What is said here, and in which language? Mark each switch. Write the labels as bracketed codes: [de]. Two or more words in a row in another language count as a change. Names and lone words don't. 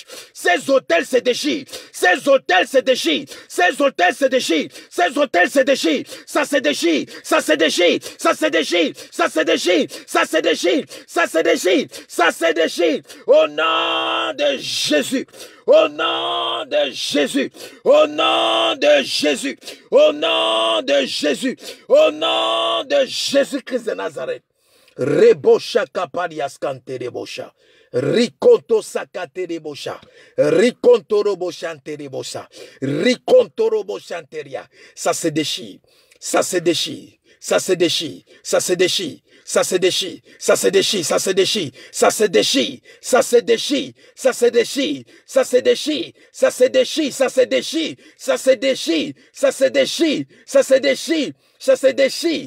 [fr] Ces autels se déchirent, ces autels se déchirent, ces autels se déchirent, ces autels se déchirent, ça se déchire, ça se déchire, ça se déchire, ça se déchire, ça se déchire, ça se déchire, ça se déchire. Au nom de Jésus, au nom de Jésus, au nom de Jésus, au nom de Jésus, au nom de Jésus-Christ de Nazareth. Rebosha kapalias kante rebosha. Rikonto sakate de bosha. Rikonto robo chante de bosha. Rikonto robo chanteria. Ça se déchire. Ça se déchire. Ça se déchire. Ça se déchire. Ça se déchire. Ça se déchire. Ça se déchire. Ça se déchire. Ça se déchire. Ça se déchire. Ça se déchire. Ça se déchire. Ça se déchire. Ça se déchire. Ça se déchire. Ça se déchire. Ça se déchire.